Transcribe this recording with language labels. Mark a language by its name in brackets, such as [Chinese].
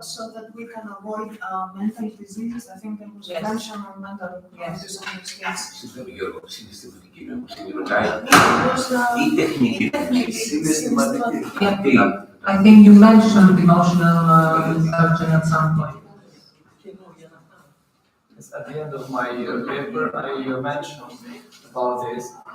[English] So that we can avoid mental diseases. I think there was a mention on mental diseases in this case. [Greek] Συγγνώμη Γιώργο, συναισθηματική νοημοσύνη ρωτάει. Ή τεχνική. Συναισθηματική. [English] I think you mentioned emotional intelligence at some point. Yes, at the end of my paper, I mentioned about this.